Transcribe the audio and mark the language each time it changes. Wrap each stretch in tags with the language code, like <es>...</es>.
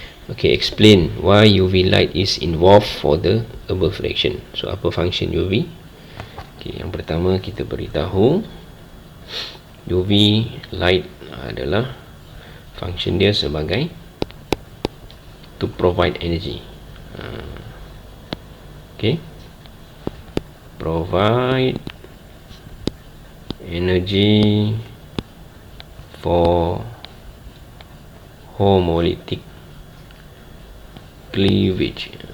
<en>Ok, explain why UV light is involved for the above reaction.</en> <ms>So apa function UV? Ok, yang pertama kita beritahu UV light adalah function dia sebagai</ms> <en>to provide energy. Ok, provide energy for homolytic cleavage.</en>